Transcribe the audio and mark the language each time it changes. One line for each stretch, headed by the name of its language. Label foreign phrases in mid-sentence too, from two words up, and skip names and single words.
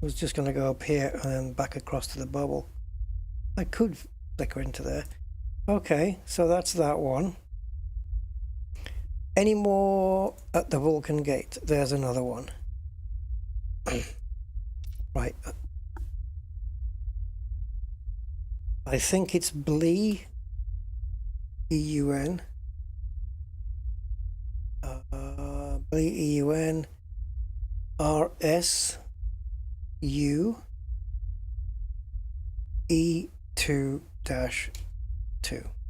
English: was just going to go up here and then back across to the bubble. I could flicker into there. Okay, so that's that one. Any more at the Vulcan Gate? There's another one. Right. I think it's Blee, E-U-N. Blee, E-U-N, R-S-U, E2-2.